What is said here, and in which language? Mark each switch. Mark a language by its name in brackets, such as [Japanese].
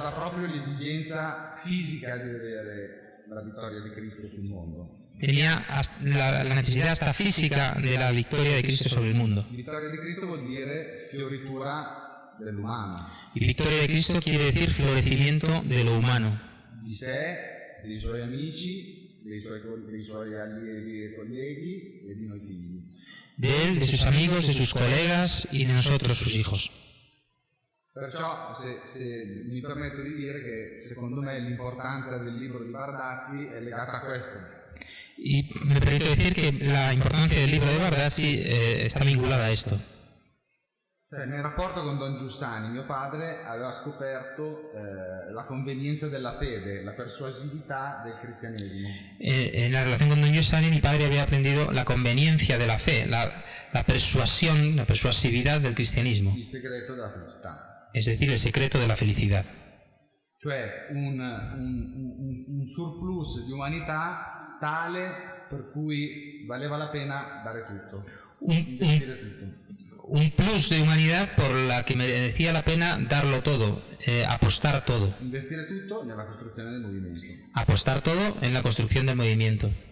[Italian] Aveva proprio l'esigenza fisica di vedere la vittoria di Cristo sul mondo. [Spanish] Tenía la necesidad hasta física de la victoria de Cristo sobre el mundo. [Italian] Vittoria di Cristo vuol dire fioritura dell'umano. [Spanish] Y victoria de Cristo quiere decir florecimiento de lo humano. [Italian] Di sé, dei suoi amici, dei suoi allievi e colleghi e di noi figli. [Spanish] De él, de sus amigos, de sus colegas y de nosotros, sus hijos. [Italian] Perciò se mi permetto di dire che secondo me l'importanza del libro di Bardazzi è legata a questo. [Spanish] Y me permito decir que la importancia del libro de Bardazzi está vinculada a esto. [Italian] Cioè, nel rapporto con Don Giussani, mio padre aveva scoperto la convenienza della fede, la persuasività del cristianesimo. [Spanish] En la relación con Don Giussani, mi padre había aprendido la conveniencia de la fe, la persuasión, la persuasividad del cristianismo. [Italian] Il segreto della felicità. [Spanish] Es decir, el secreto de la felicidad. [Italian] Cioè un surplus di umanità tale per cui valeva la pena dare tutto, investire tutto. [Spanish] Un plus de humanidad por la que merecía la pena darlo todo, apostar todo. [Italian] Investire tutto nella costruzione del movimento. [Spanish] Apostar todo en la construcción del movimiento.